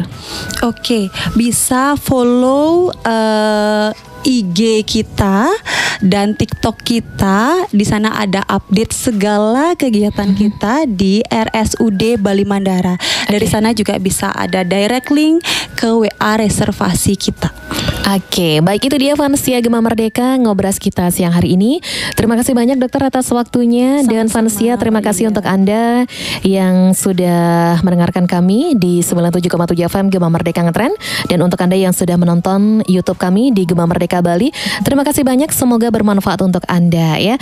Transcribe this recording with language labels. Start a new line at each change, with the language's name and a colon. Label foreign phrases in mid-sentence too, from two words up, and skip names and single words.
Indonesian: Oke, bisa follow IG kita dan TikTok kita. Di sana ada update segala kegiatan kita di RSUD Bali Mandara. Dari sana juga bisa ada
English: direct link
Indonesian: ke WA reservasi kita. Oke, baik, itu dia fans setia Gema Merdeka ngobras kita siang hari ini. Terima kasih banyak dokter atas waktunya. Sama-sama. Dan fans setia, terima kasih untuk Anda yang sudah mendengarkan kami di 97,7 FM Gema Merdeka Ngetren. Dan untuk Anda yang sudah menonton YouTube kami di Gema Merdeka Bali, terima kasih banyak, semoga bermanfaat untuk Anda ya.